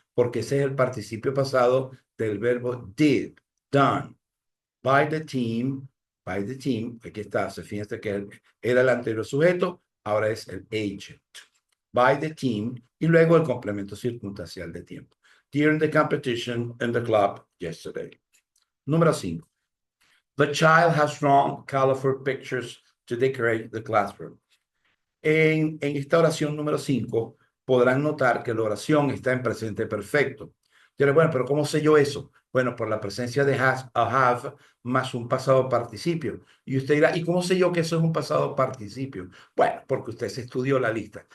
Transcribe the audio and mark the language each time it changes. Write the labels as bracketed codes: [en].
[es] Porque ese es el participio pasado del verbo did, done. [en] By the team, [es] aquí está, se fíjense que era el anterior sujeto, ahora es el agent. [en] By the team, [es] y luego el complemento circunstancial de tiempo. [en] During the competition in the club yesterday. [es] Número 5. [en] The child has drawn colorful pictures to decorate the classroom. [es] En esta oración número 5 podrán notar que la oración está en presente perfecto. Bueno, pero ¿cómo sé yo eso? Bueno, por la presencia de has o have más un pasado participio. Y usted dirá, ¿y cómo sé yo que eso es un pasado participio? Bueno, porque usted se estudió la lista.